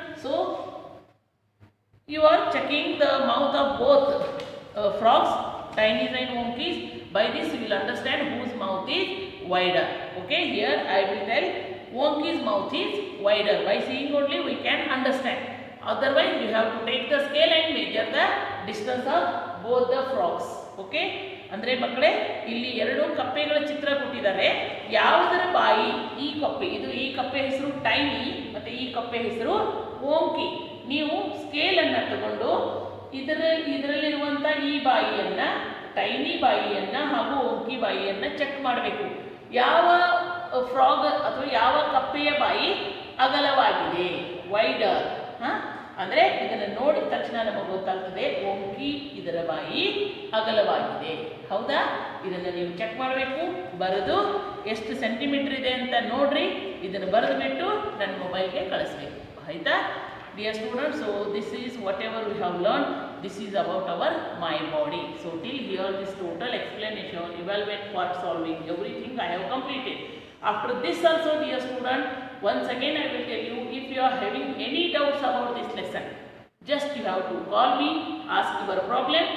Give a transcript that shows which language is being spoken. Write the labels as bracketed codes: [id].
[en] So you are checking the mouth of both frogs, Tiny's and Wonky's. By this you will understand whose mouth is wider. Okay, here I will tell Wonky's mouth is wider. By seeing only we can understand. Otherwise you have to take the scale and measure the distance of both the frogs. [kn] Okay, ಅಂದ್ರೆ ಮಕ್ಕಳೇ ಇಲ್ಲಿ ಎರಡು ಕಪ್ಪೆಗಳ ಚಿತ್ರ ಕೊಟ್ಟಿದ್ದಾರೆ. ಯಾವುದರ ಬಾಯಿ ಈ ಕಪ್ಪೆ, ಇದು ಈ ಕಪ್ಪೆ ಹೆಸರು ಟೈನಿ ಮತ್ತೆ ಈ ಕಪ್ಪೆ ಹೆಸರು ವೋಂಕಿ. ನೀವು ಸ್ಕೇಲ್ ಅನ್ನು ತಗೊಂಡು ಇದರಲ್ಲಿರುವಂತ ಈ ಬಾಯಿಯನ್ನ, ಟೈನಿ ಬಾಯಿಯನ್ನ ಹಾಗೂ ವೋಂಕಿ ಬಾಯಿಯನ್ನ ಚೆಕ್ ಮಾಡಬೇಕು. ಯಾವ ಫ್ರಾಗ್ ಅಥವಾ ಯಾವ ಕಪ್ಪೆಯ ಬಾಯಿ ಅಗಲವಾಗಿದೆ, ವೈಡರ್. ಅಂದರೆ ಇದನ್ನು ನೋಡಿದ ತಕ್ಷಣ ನಮಗೆ ಗೊತ್ತಾಗ್ತದೆ ವೋಂಕಿ ಇದರ ಬಾಯಿ ಅಗಲವಾಗಿದೆ. ಹೌದಾ? ಇದನ್ನು ನೀವು ಚೆಕ್ ಮಾಡಬೇಕು. ಬರೆದು ಎಷ್ಟು ಸೆಂಟಿಮೀಟರ್ ಇದೆ ಅಂತ ನೋಡ್ರಿ. ಇದನ್ನು ಬರೆದು ಬಿಟ್ಟು ನನ್ನ ಮೊಬೈಲ್ಗೆ ಕಳಿಸ್ಬೇಕು. ಆಯ್ತಾ? [en] Dear students, so this is whatever we have learned. This is about our my body. So till here this total explanation, evaluate part solving, everything I have completed. After this also, dear student, once again I will tell you, if you are having any doubts about this lesson, just you have to call me, ask your problem.